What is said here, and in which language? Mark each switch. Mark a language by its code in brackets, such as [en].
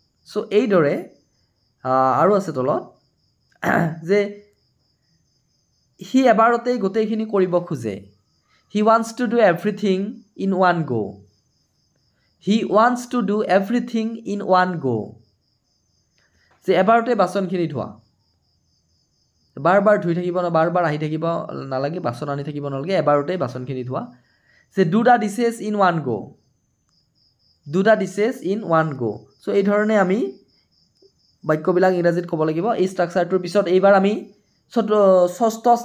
[as] So এইদৰে আৰু আছে তলত যে সি এবাৰতেই গোটেইখিনি কৰিব খোজে। [en] He wants to do everything in one go. He wants to do everything in one go. [as] যে এবাৰতে বাচনখিনি ধোৱা বাৰ ধুই থাকিব না বাৰ আহি থাকিব নালাগে বাচন আনি থাকিব নালাগে এবাৰতে বাচনখিনি ধোৱা যে [en] do the dishes in one go do the dishes in one go [as] so এই ধৰণে আমি বাক্যবিলাক ইংৰাজীত ক'ব লাগিব এই ষ্ট্ৰাকচাৰটোৰ পিছত এইবাৰ আমি ষষ্ঠ